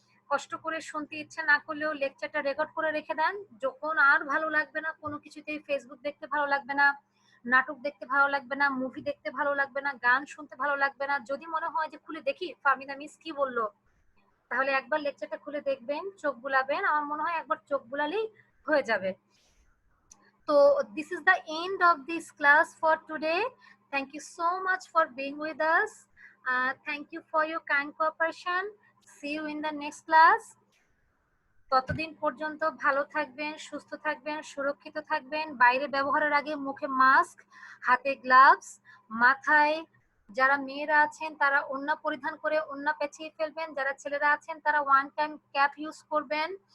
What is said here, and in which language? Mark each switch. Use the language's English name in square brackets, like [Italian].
[Bangla] কষ্ট করে শুনতে ইচ্ছে না করলেও লেকচারটা রেকর্ড করে রেখে দেন, যখন আর ভালো লাগবে না, কোনো কিছুতেই ফেসবুক দেখতে ভালো লাগবে না, নাটক দেখতে ভালো লাগবে না, মুভি দেখতে ভালো লাগবে না, গান শুনতে ভালো লাগবে না, যদি মনে হয় যে খুলে দেখি ফারমিনা মিস কি বললো, তাহলে একবার লেকচারটা খুলে দেখবেন, চোখ বুলাবেন, আমার মনে হয় একবার চোখ বুলালেই হয়ে যাবে। [English] তো this is the end of this class for today. Thank you so much for being with us. Thank you for your kind cooperation. See you in the next class. [Bangla] ততদিন পর্যন্ত ভালো থাকবেন, সুস্থ থাকবেন, সুরক্ষিত থাকবেন। বাইরে ব্যবহারের আগে মুখে মাস্ক, হাতে গ্লাভস, মাথায় যারা মেয়েরা আছেন তারা ওড়না পরিধান করে ওড়না পেঁচিয়ে ফেলবেন, যারা ছেলেরা আছেন তারা ওয়ান টাইম ক্যাপ ইউজ করবেন।